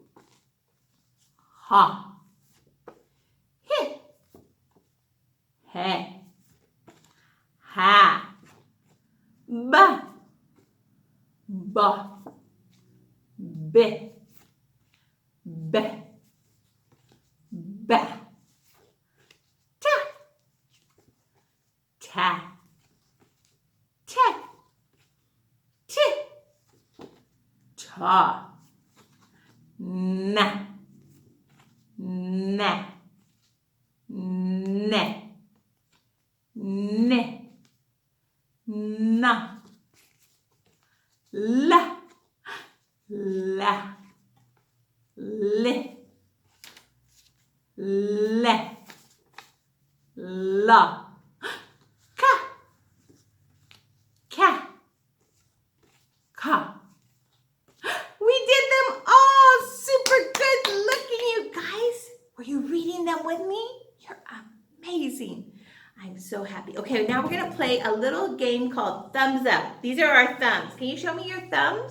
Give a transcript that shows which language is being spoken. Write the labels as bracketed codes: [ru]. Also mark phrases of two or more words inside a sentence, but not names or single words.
[en] ha, he, he, ha, ba, ba, be, be, ba, ta, ta, ta, ti, ta, na, na, ne, ne, na, la, la, li, le, la, ka, ka, ka. We did them all super good looking, you guys. Were you reading them with me? You're amazing. I'm so happy. Okay, now we're going to play a little game called Thumbs Up. These are our thumbs. Can you show me your thumbs?